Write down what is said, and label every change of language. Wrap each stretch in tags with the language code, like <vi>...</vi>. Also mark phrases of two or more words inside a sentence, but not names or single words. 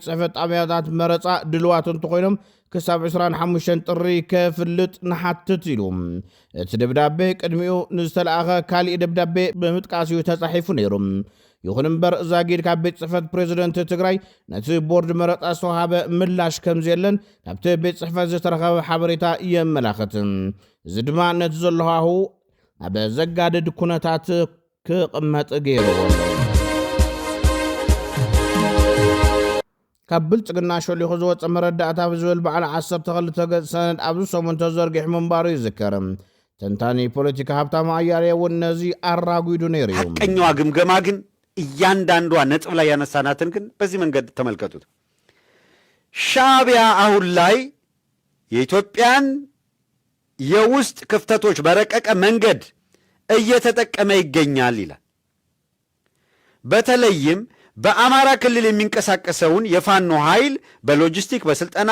<ti>ጽሕፈት ጣብያታት መረፃ ድልዋት እንትኾይኖም ክሳብ 25 ጥሪ ከፍልጥ ንሓትት ኢሉ እቲ ደብዳቤ ቅድሚኡ ንዝተለኣኸ ካሊእ ደብዳቤ ብምጥቃስ እዩ ተጻሒፉ ነይሩ። ይኹን እምበር ዛጊድ ካብ ቤት ጽሕፈት ፕሬዚደንት ትግራይ ነቲ ቦርድ መረፃ ዝተዋሃበ ምላሽ ከም ዘየለን ካብቲ ቤት ጽሕፈት ዝተረኸበ ሓበሬታ የመላኽት። እዚ ድማ ነቲ ዘለሃሁ ኣብ ዘጋድድ ኩነታት ክቕመጥ ገይርዎ። ካብ ብልጽግና ሸሊኹ ዝወፀ መረዳእታ ብዝብል በዓል 12 ገጽ ሰነድ ኣብዚ ሰሙን ተዘርጊሑ ምንባሩ ይዝከር። ተንታኒ ፖለቲካ ሃብታሙ ኣያሌው እውን ነዚ ኣራጒዱ ነይሩ።</ti> <am>ሐቀኛዋ ግምገማ ግን እያንዳንዷ ነጥብ ላይ ያነሳናትን ግን በዚህ መንገድ ተመልከቱት። ሻዕቢያ አሁን ላይ የኢትዮጵያን የውስጥ ክፍተቶች በረቀቀ መንገድ እየተጠቀመ ይገኛል ይላል። በተለይም በአማራ ክልል የሚንቀሳቀሰውን የፋኖ ኃይል በሎጂስቲክ፣ በስልጠና፣</am>